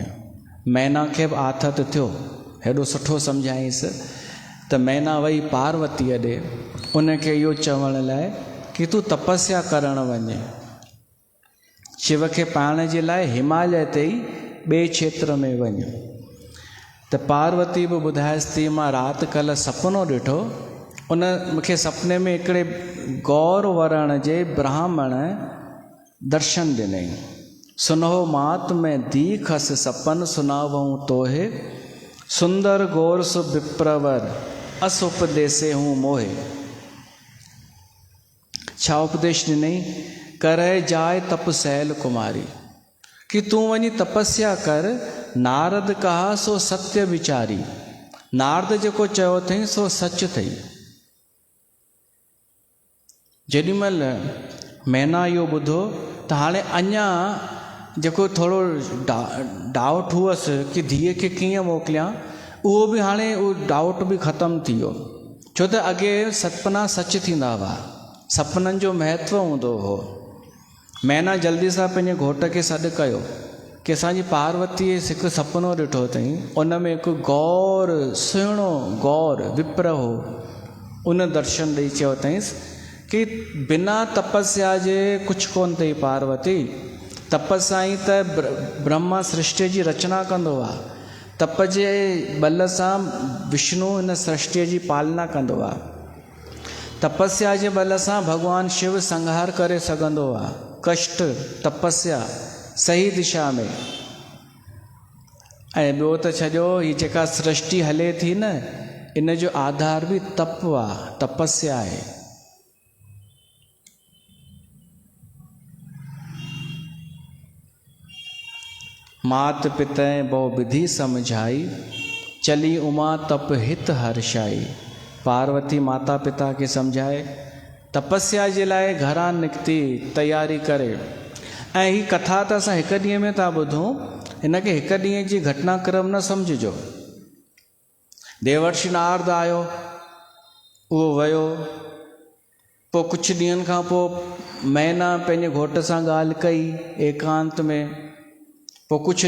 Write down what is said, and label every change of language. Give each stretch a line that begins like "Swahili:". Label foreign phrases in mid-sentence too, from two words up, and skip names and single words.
Sindhi: मैना खे बि आथत थियो, हेॾो सुठो सम्झाईंसि त मैना वई पार्वतीअ ॾे, उनखे इहो चवण लाइ कि तूं तपस्या करणु वञे, शिव खे पाइण जे लाइ हिमालय ते ई ॿिए क्षेत्र में वञ। त पार्वती बि ॿुधाएसि थी, मां राति कल्ह सुपिनो ॾिठो, उन मूंखे सुपिने में हिकिड़े गौर वर्ण जे ब्राह्मण दर्शन ॾिनई।
Awadhi: सुनहो मात में दीखस सपन सुनावऊं तोहे, सुंदर गौर सु विप्रवर अस उपदेसे हूँ मोहे।
Sindhi: छा उपदेश ॾिनई?
Awadhi: करे जाए तप सैल कुमारी,
Sindhi: कि तूं वञी तपस्या कर,
Awadhi: नारद कहा सो सत्य विचारी।
Sindhi: नारद जेको चयो अथई सो सच अथई। जेॾीमहिल मैना इहो ॿुधो त हाणे अञा जेको थोरो डाउट हुअसि कि धीअ खे कीअं मोकिलियां, उहो बि हाणे उहो डाउट बि ख़तमु थी वियो, छो त अॻे सपना सच थींदा हुआ, सपननि जो महत्व हूंदो हो। मैना जल्दी सां पंहिंजे घोट खे सॾु कयो कि असांजी पार्वतीअ हिकु सपनो ॾिठो अथई, उन में हिकु गौर, सुहिणो गौर विप्र हो, उन दर्शन ॾेई चयो अथईंसि कि बिना तपस्या जे कुझु कोन अथई पार्वती, तपस्या ई त ब्रह्मा सृष्टि जी रचना कंदो आहे, तप जे बल सां विष्णु हिन सृष्टिअ जी पालना कंदो आहे, तपस्या जे बल सां भॻवानु शिव संहार करे सघंदो आहे, कष्ट तपस्या सही दिशा में। ऐं ॿियो त छॾियो, हीअ जेका सृष्टि हले थी न, इन जो आधार बि तप आहे, तपस्या आहे।
Awadhi: मात पितै बहु विधि समझाई, चली उमा तप हित हर्षाई।
Sindhi: पार्वती माता पिता खे सम्झाए तपस्या जे लाइ घरां निकिती, तयारी करे। ऐं हीअ कथा त असां हिकु ॾींहं में था ॿुधूं, हिनखे हिकु ॾींहं जी घटनाक्रम न सम्झिजो। देवर्षि नारद आयो, उहो वियो, पोइ कुझु ॾींहंनि खां पोइ मैना पंहिंजे घोट सां ॻाल्हि कई एकांत में, पोइ कुझु